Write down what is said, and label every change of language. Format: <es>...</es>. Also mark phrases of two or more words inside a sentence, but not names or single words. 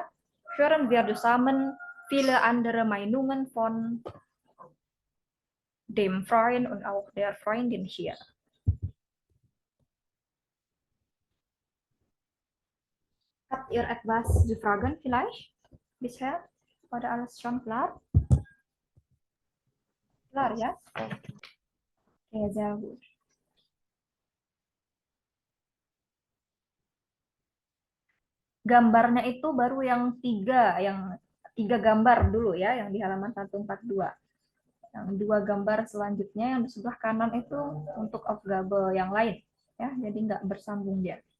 <de>Hören wir zusammen viele andere Meinungen von dem Freund und auch der Freundin hier. Habt ihr etwas zu fragen vielleicht bisher? Oder alles schon klar? Klar ya? Oke, sehr gut.</de> <id>Gambarnya itu baru yang tiga gambar dulu ya, yang di halaman 142. Yang dua gambar selanjutnya yang di sebelah kanan itu untuk Aufgabe yang lain ya, jadi nggak bersambung dia.</id>